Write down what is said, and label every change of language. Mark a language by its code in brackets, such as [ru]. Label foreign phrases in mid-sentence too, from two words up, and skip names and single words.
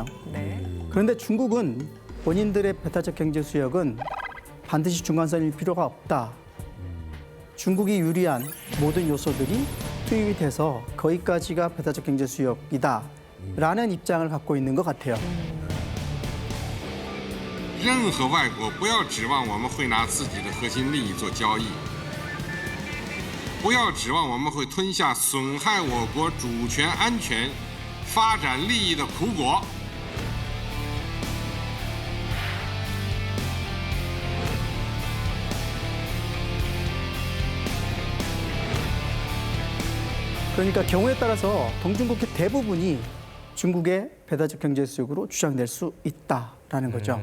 [ko] 그런데 중국은 본인들의 배타적 경제 수역은 반드시 중간선일 필요가 없다. 중국이 유리한 모든 요소들이 투입이 돼서 거기까지가 배타적 경제 수역이다라는 입장을 갖고 있는 것 같아요. [zh] 任何外国不要指望我们会拿自己的核心利益做交易，不要指望我们会吞下损害我国主权、安全、发展利益的苦果。 [ko] 그러니까 경우에 따라서 동중국해 대부분이 중국의 배타적 경제 수역으로 주장될 수 있다라는 거죠.